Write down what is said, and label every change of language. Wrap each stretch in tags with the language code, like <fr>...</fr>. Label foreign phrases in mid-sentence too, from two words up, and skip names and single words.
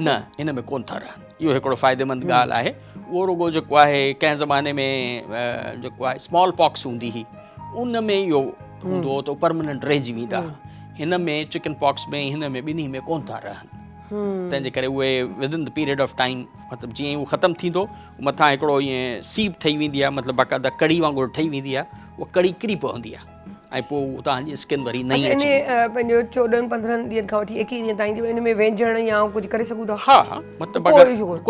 <sd>न, इन में कोन था रहनि, इहो हिकिड़ो फ़ाइदेमंद ॻाल्हि आहे। उहो रुगो जेको आहे कंहिं ज़माने में जेको आहे</sd> <en>small pox</en> <sd>हूंदी हुई, उन में इहो हूंदो हो त परमानेंट रहिजी वेंदा। हिन में</sd> <en>chicken pox</en> <sd>में हिन में ॿिन्ही में कोन था रहनि, तंहिंजे करे उहे</sd> <en>within the period of time</en> <sd>मतिलबु जीअं उहो ख़तमु थींदो, मथां हिकिड़ो ईअं सीप ठही वेंदी आहे, मतिलबु बाक़ाइदा कड़ी वांगुरु ठही वेंदी आहे, उहा कड़ी किरी पवंदी आहे, ऐं पोइ तव्हांजी स्किन वरी नई अच्छा, अची इन पंहिंजो 14-15 ॾींहंनि खां वठी 21 ॾींहं ताईं इन में वेंझण या कुझु करे सघूं था? हा हा, मतिलबु कोई अगरि इशू कोन्हे।</sd>